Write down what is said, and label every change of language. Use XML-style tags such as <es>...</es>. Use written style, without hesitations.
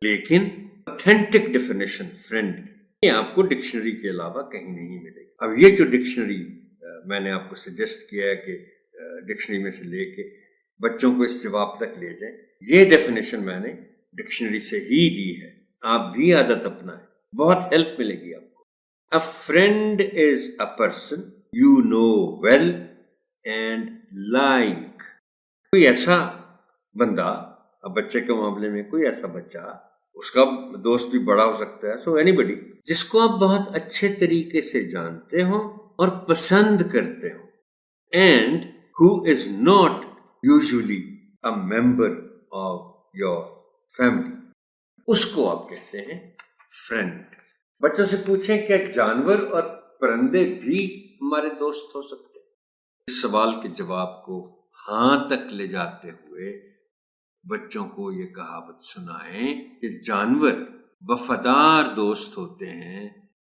<ur>لیکن authentic definition friend یہ آپ کو ڈکشنری کے علاوہ کہیں نہیں ملے گی. اب یہ جو ڈکشنری میں نے آپ کو سجیسٹ کیا ہے کہ ڈکشنری میں سے لے کے بچوں کو اس جواب تک لے جائیں، یہ ڈیفینیشن میں نے ڈکشنری سے ہی دی ہے. آپ بھی عادت اپنائیں، بہت ہیلپ ملے گی آپ کو.</ur> <en>A friend is a person you know well and like.</en> <ur>کوئی ایسا بندہ، اب بچے کے معاملے میں کوئی ایسا بچہ، اس کا دوست بھی بڑا ہو سکتا ہے،</ur> <en>so anybody</en> <ur>جس کو آپ بہت اچھے طریقے سے جانتے ہوں اور پسند کرتے ہوں.</ur> <en>And who is not usually a member of your family.</en> <ur>اس کو آپ کہتے ہیں فرینڈ. بچوں سے پوچھیں کہ جانور اور پرندے بھی ہمارے دوست ہو سکتے ہیں؟ اس سوال کے جواب کو ہاں تک لے جاتے ہوئے بچوں کو یہ کہاوت سنائیں کہ جانور وفادار دوست ہوتے ہیں.</ur>